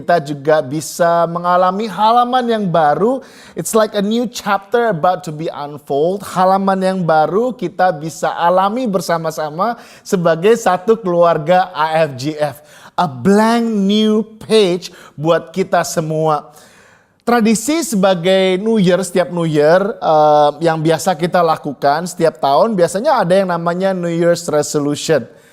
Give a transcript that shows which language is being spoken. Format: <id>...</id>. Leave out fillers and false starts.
<id>Kita juga bisa mengalami halaman yang baru.</id> <en>It's like a new chapter about to be unfold.</en> <id>Halaman yang baru kita bisa alami bersama-sama sebagai satu keluarga IFGF.</id> <en>A blank new page</en> <id>buat kita semua. Tradisi sebagai New Year, setiap New Year yang biasa kita lakukan setiap tahun, biasanya ada yang namanya New Year's Resolution.</id>